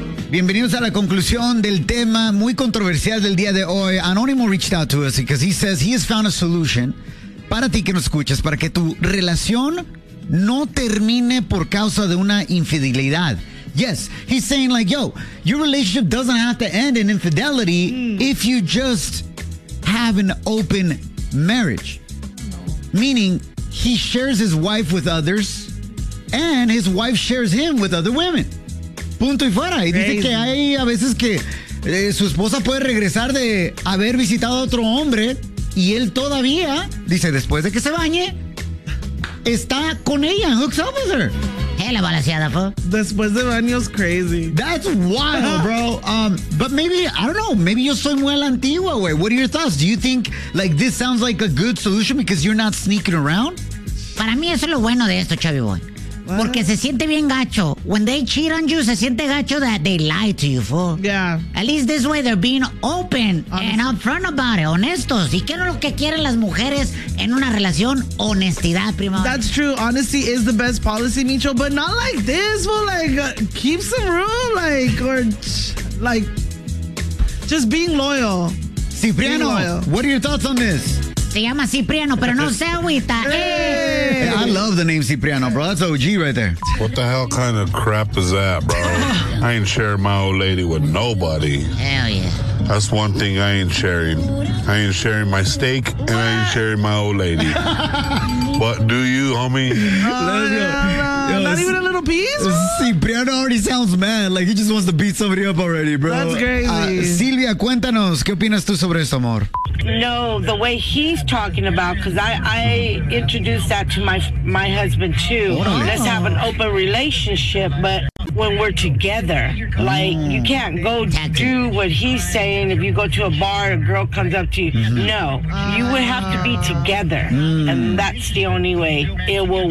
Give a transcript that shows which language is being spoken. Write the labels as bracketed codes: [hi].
[es] Bienvenidos a la conclusión del tema muy controversial del día de hoy. [en] Anonymous reached out to us because he says he has found a solution. [es] Para ti que nos escuchas, para que tu relación no termine por causa de una infidelidad. [en] Yes, he's saying like, yo, your relationship doesn't have to end in infidelity if you just have an open marriage. Meaning, he shares his wife with others and his wife shares him with other women. [es] Punto y fuera. Y dice que hay a veces que su esposa puede regresar de haber visitado a otro hombre. Y él todavía, dice, después de que se bañe, está con ella, [en] hooks up with her. [es] ¿Qué la balaseada, po? Después de baños, crazy. [en] That's wild, bro. But maybe, I don't know, maybe [es] yo soy muy a la antigua, güey. [en] What are your thoughts? Do you think, like, this sounds like a good solution because you're not sneaking around? [es] Para mí eso es lo bueno de esto, Chubby Boy. Porque se siente bien gacho. [en] When they cheat on you, [es] se siente gacho [en] that they lied to you, fool. Yeah. At least this way they're being open and upfront about it. [es] Honestos. ¿Y qué es lo que quieren las mujeres en una relación? Honestidad, primo. [en] That's true. Honesty is the best policy, Micho. But not like this, fool. Like, keep some room. Like, or, like, just being loyal. Cipriano, being loyal. What are your thoughts on this? [es] Se llama Cipriano, pero no sea agüita. [en] Hey, I love the name Cipriano, bro. That's OG right there. What the hell kind of crap is that, bro? I ain't sharing my old lady with nobody. Hell yeah. That's one thing I ain't sharing. I ain't sharing my steak, and I ain't sharing my old lady. What do you, homie? Not even a little piece, bro? Cipriano already sounds mad. Like, he just wants to beat somebody up already, bro. That's crazy. [es] Silvia, cuéntanos, ¿qué opinas tú sobre esto, amor? [en] No, the way he's talking about, because I introduced that to my husband, too. Oh. Let's have an open relationship, but when we're together, like, you can't go do what he's saying. If you go to a bar, a girl comes up to you. Mm-hmm. No, you would have to be together, and that's the only way it will work.